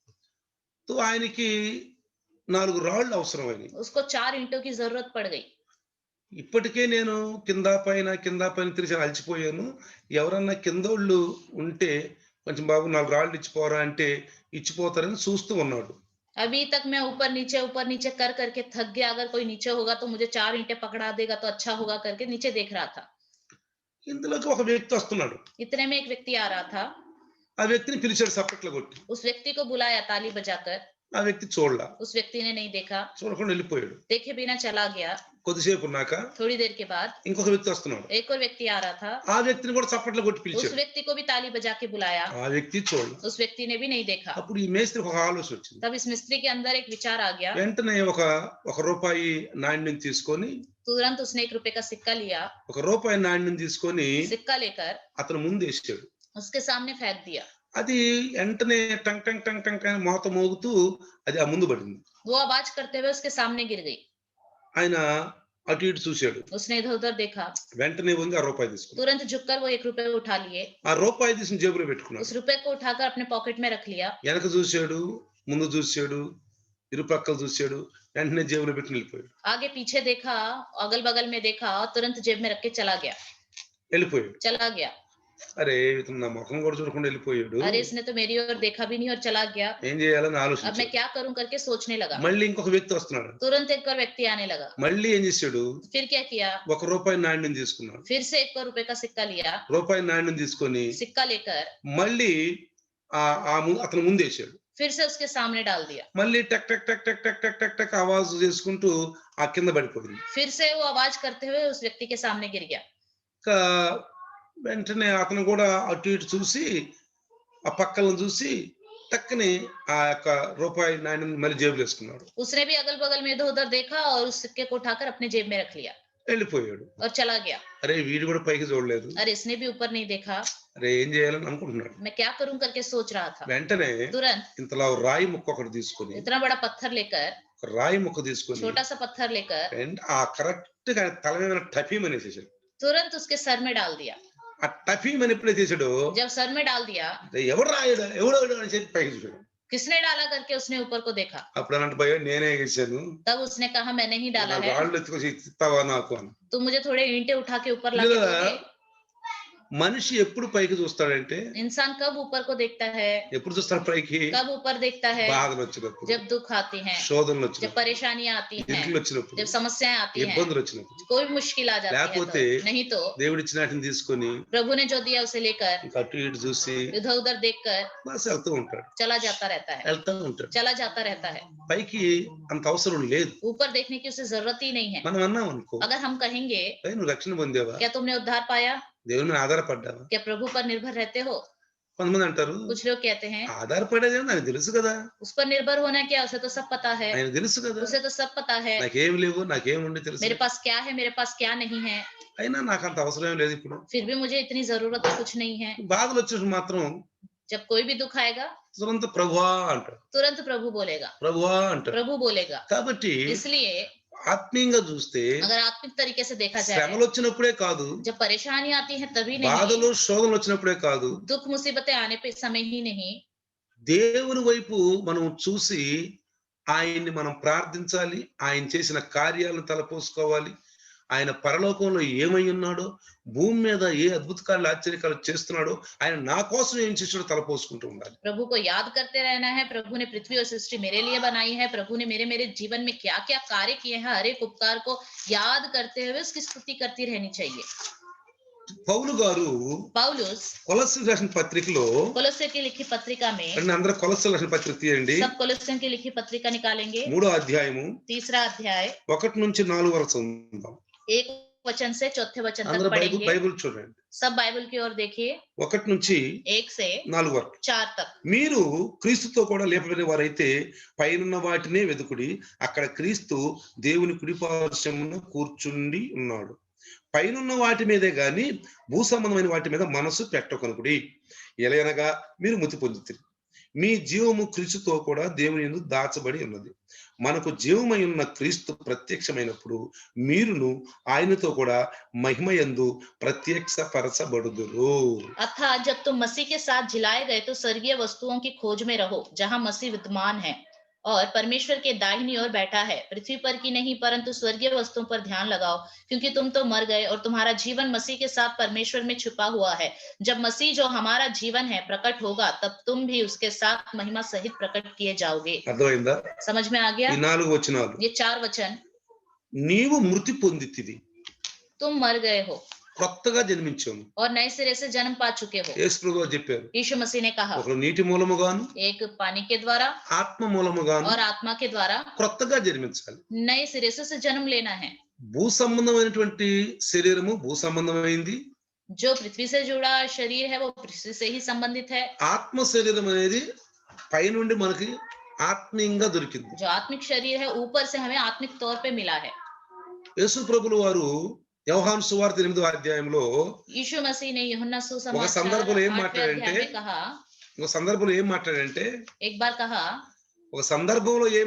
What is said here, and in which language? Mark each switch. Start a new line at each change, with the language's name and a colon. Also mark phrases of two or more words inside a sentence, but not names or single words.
Telugu: तो ఆయనకి 4 రాళ్ళు అవసరమైనవి.
Hindi: उसको 4 ईंटों की जरूरत पड़ गई.
Telugu: ఇప్పటికే నేను కింద పైన తిరిగి అలసిపోయాను. ఎవరన్నా కిందోళ్ళు ఉంటే కొంచెం బాబు 4 రాళ్ళు ఇచ్చిపోరా అంటే ఇచ్చిపోతారని చూస్తూ ఉన్నాడు.
Hindi: अभी तक मैं ऊपर नीचे कर करके थक गया, अगर कोई नीचे होगा तो मुझे 4 ईंटें पकड़ा देगा तो अच्छा होगा करके नीचे देख रहा था.
Telugu: ఇందులోకి ఒక వ్యక్తి వస్తున్నాడు.
Hindi: इतने में एक व्यक्ति आ रहा था.
Telugu: ఆ వ్యక్తిని పిలిచాడు చప్పట్లు కొట్టి.
Hindi: उस व्यक्ति को बुलाया ताली बजाकर.
Telugu: ఆ వ్యక్తి చూడలా.
Hindi: उस व्यक्ति ने नहीं देखा.
Telugu: చూడకుండా వెళ్ళిపోయాడు.
Hindi: देखे बिना चला गया.
Telugu: కొద్దిసేపు ఉన్నాక
Hindi: थोड़ी देर के बाद
Telugu: ఇంకొక వ్యక్తి వస్తున్నాడు.
Hindi: एक और व्यक्ति आ रहा था.
Telugu: ఆ వ్యక్తిని కూడా చప్పట్లు కొట్టి పిలిచాడు.
Hindi: उस व्यक्ति को भी ताली बजा के बुलाया.
Telugu: ఆ వ్యక్తి చూడలా.
Hindi: उस व्यक्ति ने भी नहीं देखा.
Telugu: అప్పుడు ఈ మేస్త్రికి ఒక ఆలోచన వచ్చింది.
Hindi: तब इस मिस्त्री के अंदर एक विचार आ गया.
Telugu: వెంటనే ఒక రూపాయి నాణ్యం తీసుకొని
Hindi: तुरंत उसने 1 रुपए का सिक्का लिया.
Telugu: ఒక రూపాయి నాణ్యం తీసుకొని
Hindi: सिक्का लेकर
Telugu: అతను ముందు వేసాడు.
Hindi: उसके सामने फेंक दिया.
Telugu: అది వెంటనే టంగ్ టంగ్ టంగ్ టంగ్ అని మోత మోగుతూ అది ఆ ముందు పడింది.
Hindi: वो आवाज करते हुए उसके सामने गिर गई.
Telugu: ఆయన అటు ఇటు చూశాడు.
Hindi: उसने इधर उधर देखा.
Telugu: వెంటనే వంగి ఆ రూపాయి తీసుకున్నాడు.
Hindi: तुरंत झुककर वो 1 रुपए उठा लिए.
Telugu: ఆ రూపాయి తీసి జేబులో పెట్టుకున్నాడు.
Hindi: उस रुपए को उठाकर अपने पॉकेट में रख लिया.
Telugu: వెనక చూశాడు, ముందు చూశాడు, ఇరుపక్కలు చూశాడు, వెంటనే జేబులో పెట్టుకుని వెళ్ళిపోయాడు.
Hindi: आगे पीछे देखा, अगल बगल में देखा, तुरंत जेब में रख के चला गया.
Telugu: వెళ్ళిపోయాడు.
Hindi: चला गया.
Telugu: అరే ఇతను నా ముఖం కూడా చూడకుండా వెళ్ళిపోయాడు.
Hindi: अरे इसने तो मेरी ओर देखा भी नहीं और चला गया.
Telugu: ఏం చేయాలని
Hindi: अब मैं
Telugu: ఆలోచించాడు.
Hindi: क्या करूं करके सोचने लगा.
Telugu: మళ్ళీ ఇంకొక వ్యక్తి వస్తున్నాడు.
Hindi: तुरंत एक और व्यक्ति आने लगा.
Telugu: మళ్ళీ ఏం చేశాడు?
Hindi: फिर क्या किया?
Telugu: ఒక రూపాయి నాణ్యం తీసుకున్నాడు.
Hindi: फिर से 1 रुपए का सिक्का लिया.
Telugu: రూపాయి నాణ్యం తీసుకొని
Hindi: सिक्का लेकर
Telugu: మళ్ళీ అతను ముందు వేసాడు.
Hindi: फिर से उसके सामने डाल दिया.
Telugu: మళ్ళీ టక్ టక్ టక్ టక్ టక్ టక్ టక్ టక్ ఆవాజ్ చేసుకుంటూ ఆ కింద పడిపోయింది.
Hindi: फिर से वो आवाज करते हुए उस व्यक्ति के सामने गिर गया.
Telugu: వెంటనే అతను కూడా అటు ఇటు చూసి ఆ పక్కలను చూసి టక్కని ఆ యొక్క రూపాయి నాణ్యం మళ్ళీ జేబులో వేసుకున్నాడు.
Hindi: उसने भी अगल बगल में इधर उधर देखा और उस सिक्के को उठाकर अपने जेब में रख लिया.
Telugu: వెళ్ళిపోయాడు.
Hindi: और चला गया.
Telugu: అరే వీడు కూడా పైకి చూడలేదు.
Hindi: अरे इसने भी ऊपर नहीं देखा.
Telugu: అరే ఏం చేయాలని అనుకుంటున్నాడు.
Hindi: मैं क्या करूं करके सोच रहा था.
Telugu: వెంటనే
Hindi: तुरंत
Telugu: ఇంతలా రాయి ముక్క ఒకటి తీసుకొని
Hindi: इतना बड़ा पत्थर लेकर,
Telugu: ఒక రాయి ముక్క తీసుకొని
Hindi: छोटा सा पत्थर लेकर
Telugu: ఆ కరెక్ట్ గా తల మీద టఫీమ్ అనేసేసాడు.
Hindi: तुरंत उसके सर में डाल दिया.
Telugu: ఆ టఫీమ్ అని ఎప్పుడైతే చేసాడో
Hindi: जब सर में डाल दिया,
Telugu: ఎవడు రాయడు ఎవడు అని చెప్పి పైకి చూసాడు.
Hindi: किसने डाला करके उसने ऊपर को देखा.
Telugu: అప్పుడు అన్నట్టు భయ నేనే వేసాను.
Hindi: तब उसने कहा मैंने ही डाला है.
Telugu: రాళ్ళు ఎత్తుకొచ్చి ఇస్తావా నాకు అని.
Hindi: तुम मुझे थोड़े ईंटें उठा के ऊपर ला के दोगे.
Telugu: మనిషి ఎప్పుడు పైకి చూస్తాడంటే,
Hindi: इंसान कब ऊपर को देखता है?
Telugu: ఎప్పుడు చూస్తాడు పైకి?
Hindi: कब ऊपर देखता है?
Telugu: బాధలు వచ్చినప్పుడు,
Hindi: जब दुख आती हैं,
Telugu: శోధనలు
Hindi: जब
Telugu: వచ్చినప్పుడు,
Hindi: परेशानियां आती हैं,
Telugu: ఇరుకులు వచ్చినప్పుడు,
Hindi: जब समस्याएं आती हैं,
Telugu: ఇబ్బందులు వచ్చినప్పుడు,
Hindi: कोई मुश्किल आ जाती है
Telugu: లేకపోతే
Hindi: तो, नहीं तो
Telugu: దేవుడు ఇచ్చిన వాటిని తీసుకొని
Hindi: प्रभु ने जो दिया उसे लेकर
Telugu: ఇంకా అటు ఇటు చూసి
Hindi: इधर उधर देखकर
Telugu: బస్ వెళ్తూ ఉంటాడు.
Hindi: चला जाता रहता है.
Telugu: వెళ్తూ ఉంటాడు.
Hindi: चला जाता रहता है.
Telugu: పైకి అంత అవసరం లేదు.
Hindi: ऊपर देखने की उसे जरूरत ही नहीं है.
Telugu: మనం అన్నాం అనుకో,
Hindi: अगर हम कहेंगे
Telugu: నువ్వు రక్షణ పొందేవా,
Hindi: क्या तुमने उद्धार पाया,
Telugu: దేవుని మీద ఆధారపడ్డావా,
Hindi: क्या प्रभु पर निर्भर रहते हो,
Telugu: కొంతమంది అంటారు
Hindi: कुछ लोग कहते हैं
Telugu: ఆధారపడేదేమో నాకు తెలుసు కదా,
Hindi: उस पर निर्भर होना क्या, उसे तो सब पता है,
Telugu: ఆయన తెలుసు కదా,
Hindi: उसे तो सब पता है,
Telugu: నాకేం లేవు నాకేం ఉండి తెలుసు
Hindi: मेरे
Telugu: కదా.
Hindi: पास क्या है, मेरे पास क्या नहीं है,
Telugu: అయినా నాకు అంత అవసరం లేదు ఇప్పుడు.
Hindi: फिर भी मुझे इतनी जरूरत तो कुछ नहीं है.
Telugu: బాధలు వచ్చినప్పుడు మాత్రం
Hindi: जब कोई भी दुख आएगा
Telugu: తురంత ప్రభువా అంటాడు,
Hindi: तुरंत प्रभु बोलेगा,
Telugu: ప్రభువా అంటాడు.
Hindi: प्रभु बोलेगा.
Telugu: కాబట్టి
Hindi: इसलिए
Telugu: ఆత్మీయంగా చూస్తే
Hindi: अगर आत्मिक तरीके से देखा जाए,
Telugu: శ్రమలు వచ్చినప్పుడే కాదు,
Hindi: जब परेशानी आती है तभी नहीं,
Telugu: బాధలు శోధనలు వచ్చినప్పుడే కాదు,
Hindi: दुख मुसीबतें आने पे समय ही नहीं,
Telugu: దేవుని వైపు మనం చూసి ఆయన్ని మనం ప్రార్థించాలి, ఆయన చేసిన కార్యాలను తలపోసుకోవాలి, ఆయన పరలోకంలో ఏమై ఉన్నాడో, భూమి మీద ఏ అద్భుత కార్యాలు ఆశ్చర్యకాలు చేస్తున్నాడో, ఆయన నా కోసం ఏం చేసాడో తలపోసుకుంటూ ఉండాలి.
Hindi: प्रभु को याद करते रहना है. प्रभु ने पृथ्वी और सृष्टि मेरे लिए बनाई है, प्रभु ने मेरे मेरे जीवन में क्या क्या कार्य किए हैं, हर एक उपकार को याद करते हुए उसकी स्तुति करती रहनी चाहिए.
Telugu: పౌలు గారు
Hindi: पौलुस
Telugu: కొలస్సీయులకు రాసిన పత్రికలో,
Hindi: कोलोस्से की लिखी पत्रिका में,
Telugu: అందరూ కొలస్సీయులకు రాసిన పత్రిక తీయండి,
Hindi: सब कोलोस्सियों की लिखी पत्रिका निकालेंगे,
Telugu: 3వ అధ్యాయము
Hindi: 3रा अध्याय
Telugu: 1 నుంచి 4 వరకు చదువుదాం.
Hindi: 1 वचन से 4थे वचन
Telugu: అందరూ
Hindi: तक पढ़ेंगे.
Telugu: బైబిల్ చూడండి.
Hindi: सब बाइबल की ओर देखिए,
Telugu: 1 నుంచి
Hindi: 1 से
Telugu: 4 వరకు.
Hindi: 4 तक.
Telugu: మీరు క్రీస్తుతో కూడా లేపబడిన వారైతే పైనున్న వాటినే వెదుకుడి, అక్కడ క్రీస్తు దేవుని కుడిపార్శ్వమున కూర్చుండి ఉన్నాడు. పైనున్న వాటి మీదే గాని భూ సంబంధమైన వాటి మీద మనసు పెట్టకొనుకుడి. ఎలయనగా మీరు మృతి పొందుతారు, మీ జీవము క్రీస్తుతో కూడా దేవుని యందు దాచబడి ఉన్నది. మనకు జీవమై ఉన్న క్రీస్తు ప్రత్యక్షమైనప్పుడు మీరును ఆయనతో కూడా మహిమయందు ప్రత్యక్షపరచబడుదురు.
Hindi: अर्थात जब तुम मसीह के साथ जिलाए गए तो स्वर्गीय वस्तुओं की खोज में रहो, जहां मसीह विद्यमान है और परमेश्वर के दाहिनी ओर बैठा है. पृथ्वी पर की नहीं परंतु स्वर्गीय वस्तुओं पर ध्यान लगाओ, क्योंकि तुम तो मर गए और तुम्हारा जीवन मसीह के साथ परमेश्वर में छुपा हुआ है. जब मसीह जो हमारा जीवन है प्रकट होगा, तब तुम भी उसके साथ महिमा सहित प्रकट किए जाओगे.
Telugu: అర్థమైందా?
Hindi: समझ में आ गया?
Telugu: ఈ 4 వచనాలు.
Hindi: ये 4 वचन.
Telugu: నీవు మృతి పొందితివి,
Hindi: तुम मर गए हो
Telugu: కొత్తగా జన్మించాము.
Hindi: और नए सिरे से जन्म पा चुके हो.
Telugu: యేసు ప్రభువు చెప్పారు,
Hindi: यीशु मसीह ने कहा,
Telugu: ఒకరు నీటి మూలముగాను
Hindi: एक पानी के द्वारा
Telugu: ఆత్మ మూలముగాను
Hindi: और आत्मा के द्वारा
Telugu: కొత్తగా జన్మించాలి.
Hindi: नए सिरे से जन्म लेना है.
Telugu: భూ సంబంధమైనటువంటి శరీరము భూ సంబంధమైంది,
Hindi: जो पृथ्वी से जुड़ा शरीर है वो पृथ्वी से ही संबंधित है.
Telugu: ఆత్మ శరీరం అనేది పైనుండి మనకి ఆత్మీయంగా దొరికింది.
Hindi: जो आत्मिक शरीर है ऊपर से हमें आत्मिक तौर पे मिला है.
Telugu: యేసు ప్రభులు వారు యోహాను సువార్త 8వ అధ్యాయంలో
Hindi: यीशु मसीह ने यूहन्ना
Telugu: ఒక
Hindi: सुसमाचार
Telugu: సందర్భంలో ఏం
Hindi: 8वें
Telugu: మాట్లాడంటే,
Hindi: अध्याय में कहा,
Telugu: ఒక సందర్భంలో ఏం మాట్లాడంటే
Hindi: एक बार कहा,
Telugu: ఒక సందర్భంలో ఏం